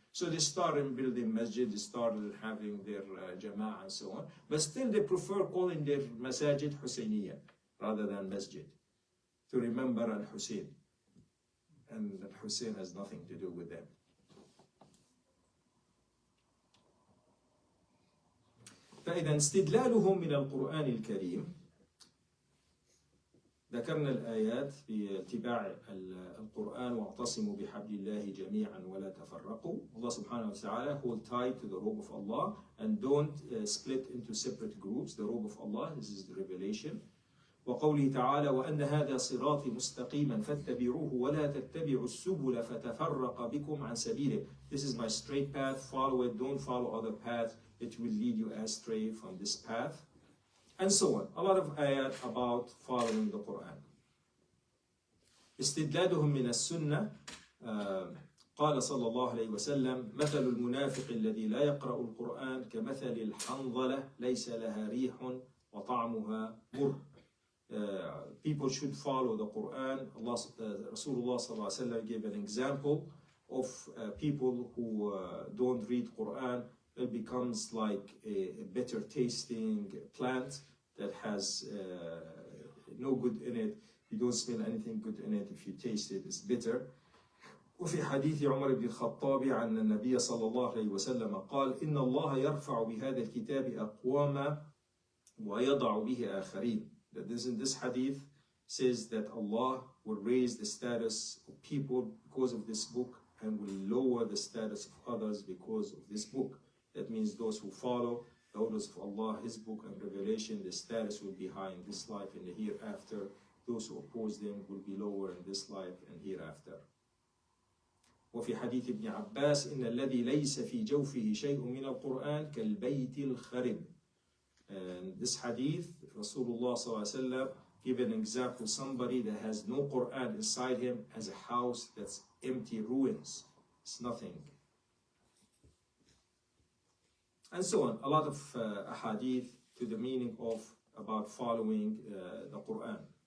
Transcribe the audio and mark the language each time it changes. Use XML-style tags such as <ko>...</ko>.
<en>So they started building masjid, they started having their Jama'ah and so on. But still they prefer calling their masajid Husayniyya rather than masjid, to remember Al-Hussein. And Al-Hussein has nothing to do with them.</en> <ar>فإذا استدلالهم من القرآن الكريم، ذكرنا الآيات في اتباع القرآن واعتصموا بحبل الله جميعا ولا تفرقوا.</ar> <en>Allah subhanahu wa ta'ala, hold tight to the rope of Allah and don't split into separate groups. The rope of Allah, this is the revelation.</en> <ar>وقوله تعالى وأن هذا صراطي مستقيما فاتبعوه ولا تتبعوا السبل فتفرق بكم عن سبيله.</ar> <en>This is my straight path, follow it, don't follow other paths, it will lead you astray from this path. And so on. A lot of ayat about following the Quran.</en> <ar>استدلالهم من السنة قال صلى الله عليه وسلم مثل المنافق الذي لا يقرأ القرآن كمثل الحنظلة ليس لها ريح وطعمها مر.</ar> <en>People should follow the Quran. Rasulullah sallallahu alaihi wasallam gave an example of people who don't read Quran. It becomes like a bitter tasting plant that has no good in it. You don't smell anything good in it. If you taste it, it's bitter.</en> <ar>وفي حديث عمر بن الخطاب عن النبي صلى الله عليه وسلم قال إن الله يرفع بهذا الكتاب أقواما ويضع به آخرين.</ar> <en>That in this hadith says that Allah will raise the status of people because of this book and will lower the status of others because of this book. That means those who follow the orders of Allah, His book and revelation, the status will be high in this life and the hereafter. Those who oppose them will be lower in this life and hereafter.</en> <ar>وفي حديث ابن عباس إن الذي ليس في جوفه شيء من القرآن كالبيت الخرب.</ar> <en>And this hadith, Rasulullah sallallahu alaihi wasallam give an example, somebody that has no Quran inside him as a house that's empty, ruins. It's nothing. And so on. A lot of ahadith to the meaning of about following the Quran.</en>